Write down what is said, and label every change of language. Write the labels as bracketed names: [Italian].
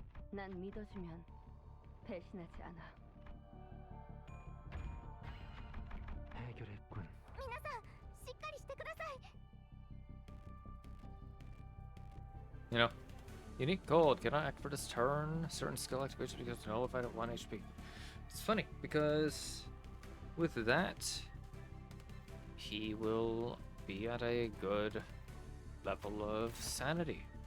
[Korean] 난 믿어주면 배신하지 않아. 해결했군. [Japanese] 皆さん、しっかりしてください。 [English] You know, unique gold. Cannot act for this turn. Certain skill activation becomes nullified at 1 HP. It's funny because with that, he will be at a good level of sanity.